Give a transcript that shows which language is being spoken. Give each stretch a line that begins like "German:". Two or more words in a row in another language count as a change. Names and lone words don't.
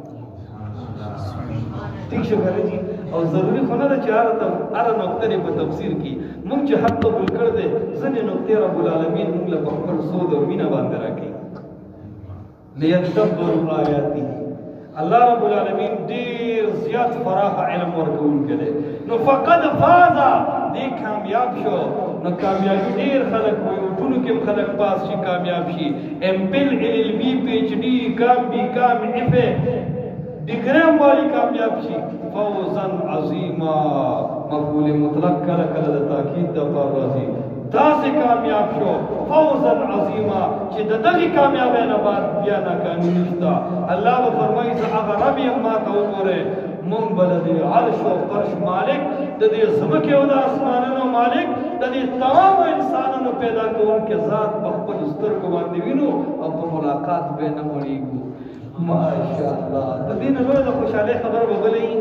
Pashto: ٹھیک شو کنه جی او ضروری خو نه ده چې هره نقطه دې په تفسیر کې موږ چې حق قبول کړ دی ځینې نقطې
Arabic: رب العالمین
Pashto: موږ له په خپل سود او مینه باندې راکړي
Arabic: لیدبروا آیاته
Pashto: الله
Arabic: رب العالمین
Pashto: ډېر زیات فراخ علم ورکوونکی دی نو
Arabic: فقد فاز
Pashto: دې کامیاب شو نو کامیابي ډېر خلک وایي ټولو کې هم خلک پاس شي کامیاب شي MPhil LLB PhD کام بی کام FA ڈگریم والی کامیاب شي
Arabic: فوزا عظیما مفعول مطلق
Pashto: کله کله د تاکید د پر راځي داسې کامیاب شو
Arabic: فوزا عظیما
Pashto: چې د دغې کامیابۍ نه بعد بیا ناکامي نشته الله به فرمایي زه هغه رب یم ما ته وګورئ موږ به د دې عرش او فرش مالک د دې ځمکې او د اسمانونو مالک د دې تمامو انسانانو پیدا کوونکی ذات په خپلو سترګو باندې وینو او په ملاقات به نه مړېږو ماشاءالله د دې نه لویه د خوشحالۍ خبره به بله وي